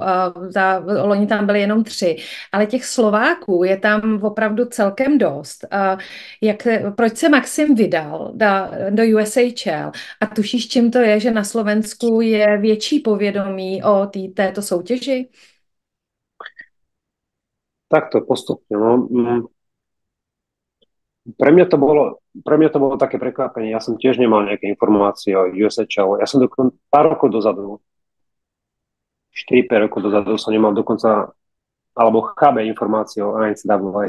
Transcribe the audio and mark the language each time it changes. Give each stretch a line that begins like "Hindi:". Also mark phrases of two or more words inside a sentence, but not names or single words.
Czech: Loni tam byli jenom 3, ale těch Slováků je tam opravdu celkem dost. Proč se Maxim vydal do USHL? A tušíš, čím to je, že na Slovensku je větší povědomí o této soutěži?
Slovak: Takto postupne. Pre mňa to bolo také prekvapenie. Ja som tiež nemal nejaké informácie o USHL. Ja som pár rokov dozadu, 4-5 rokov dozadu som nemal dokonca, alebo chábe informácie o NCAA.